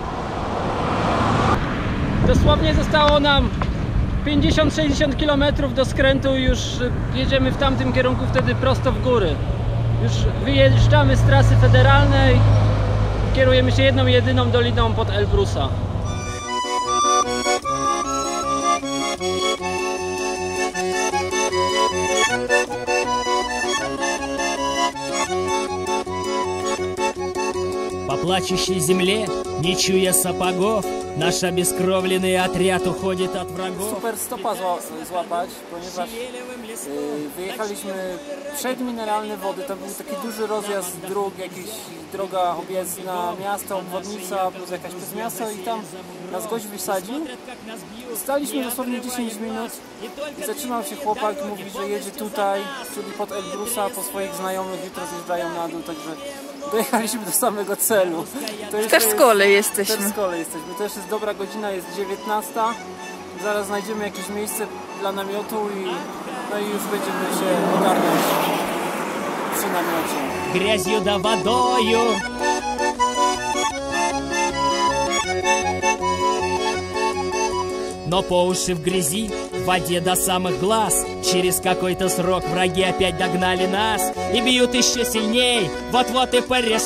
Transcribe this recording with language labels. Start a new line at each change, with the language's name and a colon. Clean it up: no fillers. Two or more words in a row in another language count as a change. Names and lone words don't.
Polish: Dosłownie zostało nam 50-60 km do skrętu i już jedziemy w tamtym kierunku, wtedy prosto w góry. Już wyjeżdżamy z trasy federalnej, kierujemy się jedną, jedyną doliną pod Elbrusa.
Russian: По плачущей земле, не чуя сапогов, наш обескровленный отряд uchodит от wrogów.
Polish: Super stopa złapać, ponieważ wyjechaliśmy przed mineralne wody, tam był taki duży rozjazd dróg, jakaś droga objezdna, miasto, obwodnica, plus jakaś przez miasto i tam nas gość wysadził. Staliśmy dosłownie 10 minut i zatrzymał się chłopak, mówi, że jedzie tutaj, czyli pod Elbrusa, po swoich znajomych, jutro zjeżdżają na dół, także dojechaliśmy do samego celu. w Terskole jesteśmy. W Terskole jesteśmy. To już jest dobra godzina, jest 19. Zaraz znajdziemy jakieś miejsce dla namiotu i już będziemy się ogarniać przy namiocie.
Russian: Грязью да водою. Но по уши в грязи, в воде до самых глаз. Через какой-то срок враги опять догнали нас и бьют еще сильней, вот-вот и порешат.